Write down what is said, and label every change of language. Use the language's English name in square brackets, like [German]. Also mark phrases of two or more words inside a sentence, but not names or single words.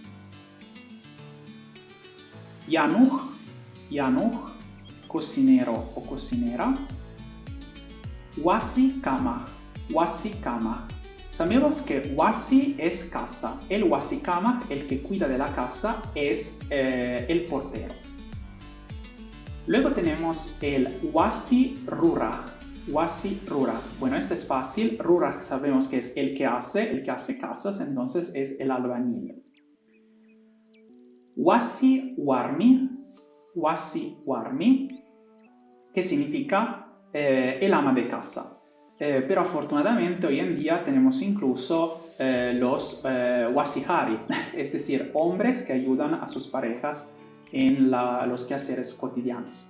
[Spanish] Yanuj, cocinero o cocinera. [Quechua] Wasi kamah. [Spanish] Sabemos que wasi es casa. El [Quechua] wasi kamah, [Spanish] el que cuida de la casa, es el portero. Luego tenemos el [Quechua] wasi rurah. [Spanish] Bueno, este es fácil. Rurah sabemos que es el que hace casas, entonces es el albañil. [Quechua] Wasi warmi, [Spanish] que significa el ama de casa. Pero afortunadamente hoy en día tenemos incluso los wasihari, es decir, hombres que ayudan a sus parejas en los quehaceres cotidianos.